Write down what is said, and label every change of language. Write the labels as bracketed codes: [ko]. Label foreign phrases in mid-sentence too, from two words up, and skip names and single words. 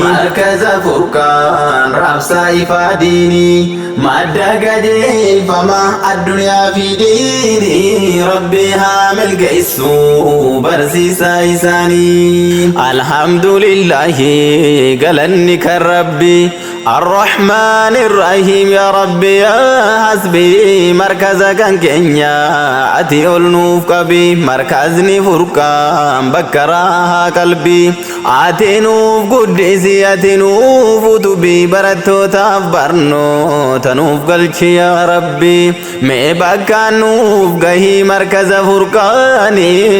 [om] Markaza Furqaan raabsaa ifaa diinii, madda qajeelfama addunyaa fi diinii. Rabbi haa milkeessu barsiisaa isaanii. Alhamdulillahi, galanni kan Rabbi. [ar] الرحمن الرحيم، يا ربي يا حسبي. [om] Markaza kan keenya ati ol nuuf qabi. Markazni Furqaan bakka raahaa qalbi. Ati nuuf guddisi, ati nuuf utubi. Barattootaaf barnoota nuuf galchi, yaa Rabbi. Mee bakka nuuf gahi markaza Furqaani.